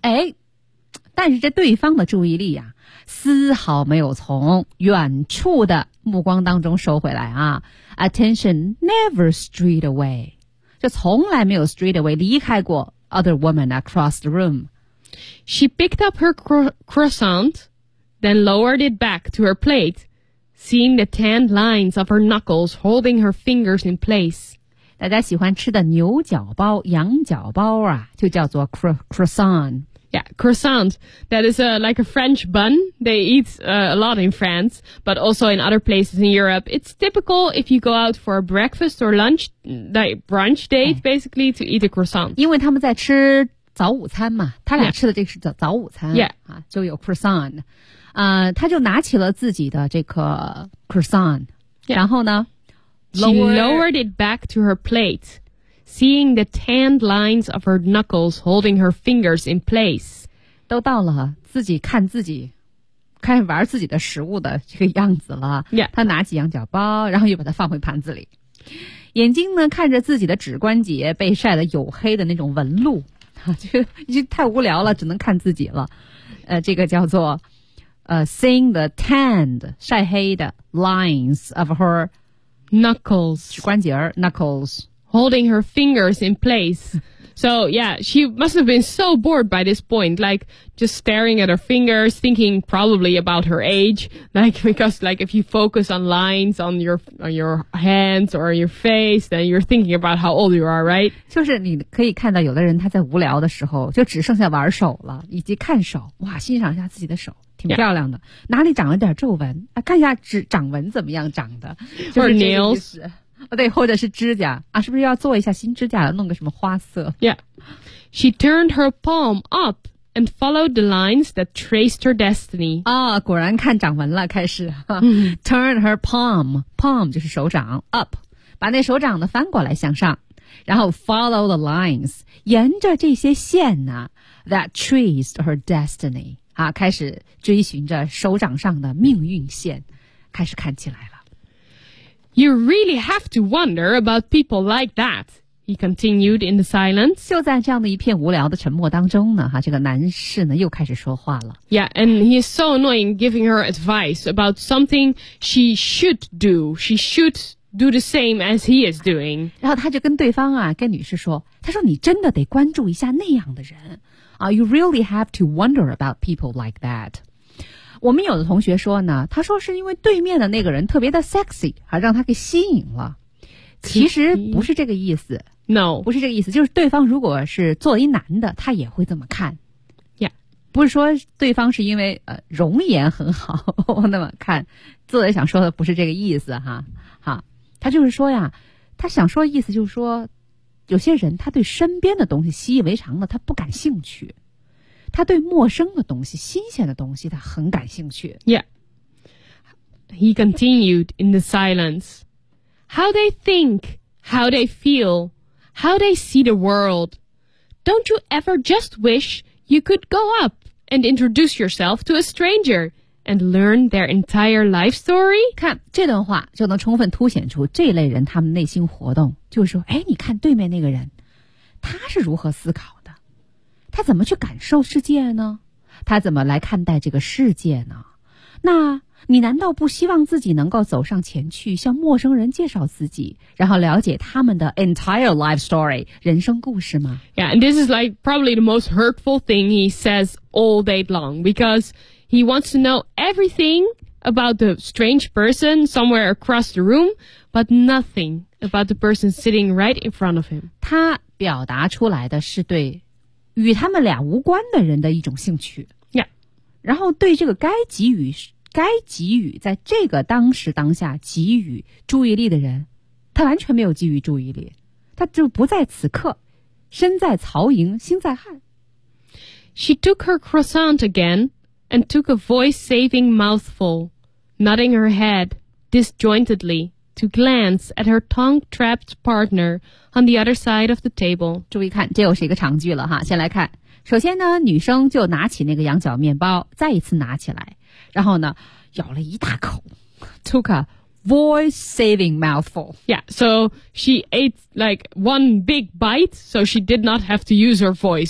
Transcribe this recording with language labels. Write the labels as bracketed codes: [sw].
[zh] 哎，但是这对方的注意力啊，丝毫没有从远处的目光当中收回来啊。 [en] Attention never strayed away. [zh] 就从来没有 [en] strayed away, [zh] 离开过 [en] other woman across the room. She picked up her croissant, then lowered it back to her plate, seeing the tanned lines of her knuckles holding her fingers in place. [zh] 大家喜欢吃的牛角包、羊角包啊，就叫做 croissant. [en] Yeah, croissant. That is like a French bun. They eat a lot in France, but also in other places in Europe. It's typical if you go out for a breakfast or lunch, like brunch date,basically, to eat a croissant. [zh] 因为他们在吃早午餐嘛，他俩吃的这是早午餐。 [en] Yeah. [zh] 啊，就有 croissant. 他就拿起了自己的这个 croissant.、 [en] Yeah. [zh] 然后呢？ [en] She lowered it back to her plate, seeing the tanned lines of her knuckles holding her fingers in place. [zh] 都到了自己看自己，开始玩自己的食物的这个样子了。 [en] Yeah. [zh] 她拿起羊角包，然后又把它放回盘子里。眼睛呢，看着自己的指关节被晒得黝黑的那种纹路，就太无聊了，只能看自己了。这个叫做 [en] seeing the tanned, [zh] 晒黑的 [en] lines of herKnuckles. [zh] 关节儿 knuckles. [en] Holding her fingers in place. So, yeah, she must have been so bored by this point, like, just staring at her fingers, thinking probably about her age, like, because, like, if you focus on lines on your hands or your face, then you're thinking about how old you are, right? [zh] 就是你可以看到有的人他在无聊的时候就只剩下玩手了，以及看手，哇，欣赏一下自己的手。挺漂亮的、 [en] yeah. [zh] 哪里长了点皱纹、啊、看一下指掌纹怎么样长的、就是、 [en] Or nails、 [zh] 哦、对或者是指甲、啊、是不是要做一下新指甲了弄个什么花色 [en] Yeah She turned her palm up And followed the lines that traced her destiny、 [zh] 哦、果然看掌纹了开始、 mm-hmm. [en] Turn her palm Palm [zh] 就是手掌 Up 把那手掌的翻过来向上然后 [en] follow the lines [zh] 沿着这些线呢 [en] That traced her destiny [zh] 啊、开始追寻着手掌上的命运线开始看起来了 [en] You really have to wonder about people like that He continued in the silence [zh] 就在这样的一片无聊的沉默当中呢、啊、这个男士呢又开始说话了 [en] Yeah, and he is so annoying giving her advice about something she should do She should do the same as he is doing [zh] 然后他就跟对方啊跟女士说他说你真的得关注一下那样的人 [en] You really have to wonder about people like that. [zh] 我们有的同学说呢，他说是因为对面的那个人特别的 sexy， 啊，让他给吸引了。其实不是这个意思。 [en] No， [zh] 不是这个意思，就是对方如果是作为男的，他也会这么看。 [en] Yeah， [zh] 不是说对方是因为容颜很好那么看。作者想说的不是这个意思哈，哈，他就是说呀，他想说的意思就是说。有些人他对身边的东西习以为常了他不感兴趣他对陌生的东西新鲜的东西他很感兴趣 [en] Yeah He continued in the silence How they think How they feel How they see the world Don't you ever just wish You could go up And introduce yourself to a stranger And learn their entire life story [zh] 看这段话就能充分凸显出这类人他们内心活动就是说哎，你看对面那个人他是如何思考的他怎么去感受世界呢他怎么来看待这个世界呢那你难道不希望自己能够走上前去向陌生人介绍自己然后了解他们的 [en] entire life story [zh] 人生故事吗 [en] Yeah, and this is like probably the most hurtful thing he says all day long because he wants to know everything about the strange person somewhere across the room but nothingabout the person sitting right in front of him. [zh] 他表达出来的是对与他们俩无关的人的一种兴趣。 [en] Yeah. [zh] 然后对这个该给予在这个当时当下给予注意力的人他完全没有给予注意力。他就不在此刻身在曹营心在汉。 [en] She took her croissant again and took a voice-saving mouthful, nodding her head disjointedly. To glance at her tongue-trapped partner on the other side of the table. [zh] 注意看，这又是一个长句了哈。先来看，首先呢，女生就拿起那个羊角面包，再一次拿起来，然后呢，咬了一大口 ， [en] took a voice-saving mouthful. Yeah, so she ate like one big bite, so she did not have to use her voice.